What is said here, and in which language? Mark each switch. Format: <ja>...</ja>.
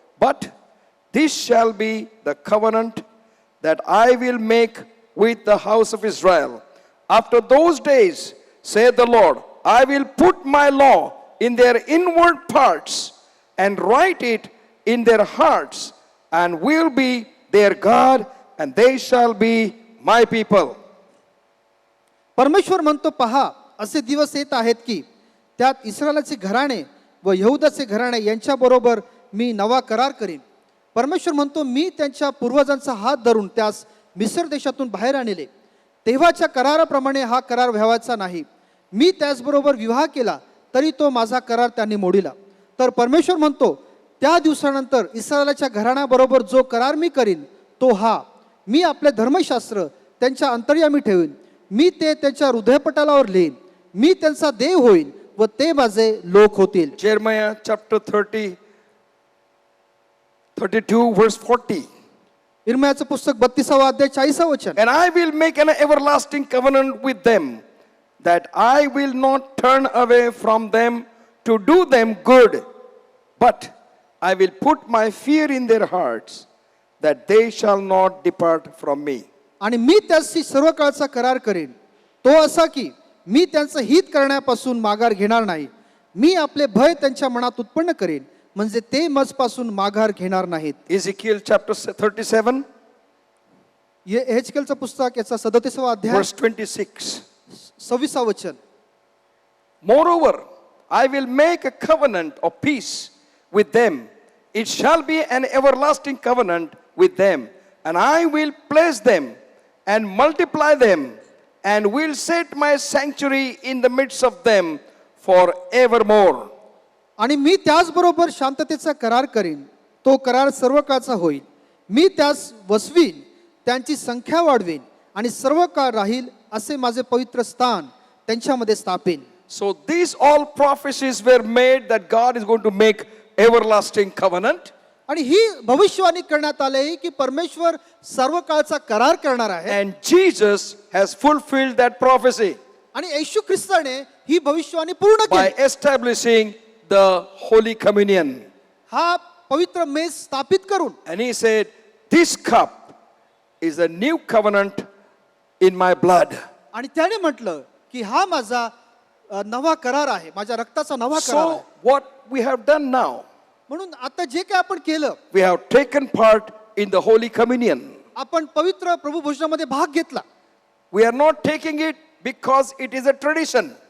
<en>But this shall be the covenant that I will make with the house of Israel. After those days, saith the Lord, I will put my law in their inward parts and write it in their hearts, and will be their God, and they shall be my people.</en> <mr>परमेश्वर म्हणतो, पहा, असे दिवस येत आहेत की त्यात इस्रायलाचे घराणे व यहूदाचे घराणे यांच्याबरोबर मी नवा करार करीन. परमेश्वर म्हणतो, मी त्यांच्या पूर्वजांचा हात धरून त्यास मिस्र देशातून बाहेर आणले, तेव्हाच्या कराराप्रमाणे हा करार व्हावाचा नाही. मी त्याचबरोबर विवाह केला तरी तो माझा करार त्यांनी मोडिला. तर परमेश्वर म्हणतो, त्या दिवसानंतर इस्रायलाच्या घराण्याबरोबर जो करार मी करीन तो हा, मी आपले धर्मशास्त्र त्यांच्या अंतर्यामी ठेवीन, मी ते त्यांच्या हृदयपटलावर लिहीन, मी त्यांचा देव होईन व ते माझे लोक होतील.</mr> <en>Jeremiah chapter 32 verse 40.</en> <mr>इर्म्याचं पुस्तक 32वा अध्याय 40वा वचन,</mr> <en>And I will make an everlasting covenant with them, that I will not turn away from them to do them good, but I will put my fear in their hearts, that they shall not depart from me.</en> <mr>आणि मी त्याशी सर्व काळचा करार करेन, तो असा की मी त्यांचं हित करण्यापासून माघार घेणार नाही. मी आपले भय त्यांच्या मनात उत्पन्न करेन, म्हणजे ते मजपासून माघार घेणार नाहीत.</mr> <en>Ezekiel chapter 37</en> <mr>एहेजकेलचं पुस्तक याचा 37वा अध्याय</mr> <en>verse 26.</en> <mr>26वा वचन,</mr> <en>Moreover, I will make a covenant of peace with them, it shall be an everlasting covenant with them, and I will place them and multiply them, and will set my sanctuary in the midst of them forevermore.</en> <mr>आणि मी त्याचबरोबर शांततेचा करार करीन, तो करार सर्व काळचा होईल. मी त्यास वसवीन, त्यांची संख्या वाढवीन आणि सर्व काळ राहील, असे माझे पवित्र स्थान त्यांच्यामध्ये स्थापेन.</mr> <en>So these all prophecies were made that God is going to make everlasting covenant.</en> <mr>आणि ही भविष्यवाणी करण्यात आले की परमेश्वर सर्व काळचा करार करणार आहे.</mr> <en>And Jesus has fulfilled that prophecy</en> <mr>आणि येशू ख्रिस्ताने ही भविष्यवाणी पूर्ण</mr> <en>by</en> <mr>केली.</mr> <en>establishing the Holy Communion.</en> <mr>हा पवित्र मेस स्थापित करून.</mr> <en>And he said, this cup is a new covenant in my blood.</en> <mr>आणि त्याने म्हटलं की हा माझा नवा करार आहे, माझ्या रक्ताचा नवा करार आहे.</mr> <en>So what we have done now,</en> <mr>म्हणून आता जे काय आपण केलं,</mr> <en>we have taken part in the Holy Communion.</en> <mr>आपण पवित्र प्रभू भोजनामध्ये भाग घेतला.</mr> <en>We are not taking it because it is a tradition,</en>